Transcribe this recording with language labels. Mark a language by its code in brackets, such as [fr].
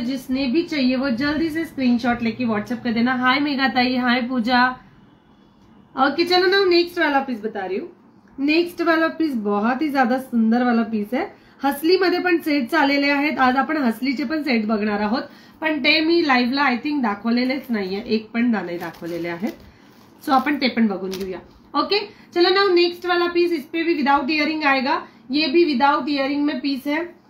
[hi] जिसने भी चाहिए वो जल्दी से स्क्रीनशॉट लेके व्हाट्सएप कर देना. हाय मेघा ताई, हाय पूजा. ओके, चलो ना नेक्स्ट वाला पीस बता रही हूँ. नेक्स्ट वाला पीस बहुत ही ज्यादा सुंदर वाला पीस है. [mr] हसलीमध्ये पण सेट्स आलेले आहेत. आज आपण हसलीचे पण सेट बघणार आहोत, पण ते मी लाईव्हला [en] I think [mr] दाखवलेलेच नाहीये. एक पण दाणे दाखवलेले आहेत, सो आपण ते पण बघून घेऊया. [hi] ओके, चलो ना नेक्स्ट वाला पीस. इस पे भी विदाउट इयरिंग आएगा. ये भी विदाउट इयरिंग में पीस है.